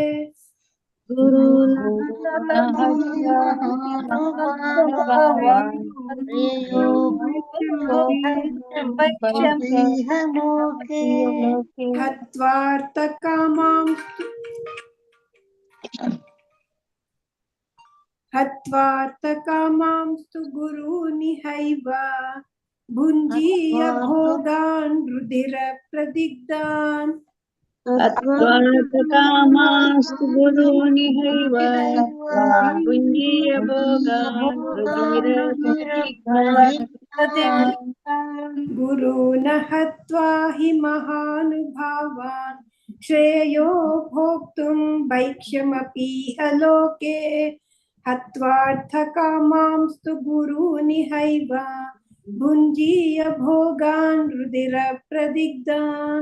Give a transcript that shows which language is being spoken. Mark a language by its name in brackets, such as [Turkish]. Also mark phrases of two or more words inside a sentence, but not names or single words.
[Sanskrit] ಹತ್ವಾರ್ಥ ಕಾಮಾಂಸ್ತು ಗುರೂನಿಹೈವ ಭುಂಜೀಯ ಭೋಗಾನ್ ರುಧಿರ ಪ್ರದಿಗ್ಧಾನ್. ಕಾಮಾಸ್ತು ಗುರೂನಿಹೈವ ಭುಂಜೀಯ ಭೋಗಾನ್ ರುಧಿರ ಪ್ರದಿಗ್ಧಾನ್. ಗುರೂನ ಹತ್ವಾ ಹಿ ಮಹಾನುಭಾವಾನ್ ಶ್ರೇಯೋ ಭೋಕ್ತುಂ ವೈಕ್ಷ್ಯಮಪೀಹ ಲೋಕೆ ಹತ್ವಾರ್ಥ ಕಾಮಾಂಸ್ತು ಗುರೂನಿಹೈವ भुञ्जीय भोगान् रुधिर प्रदिग्धान्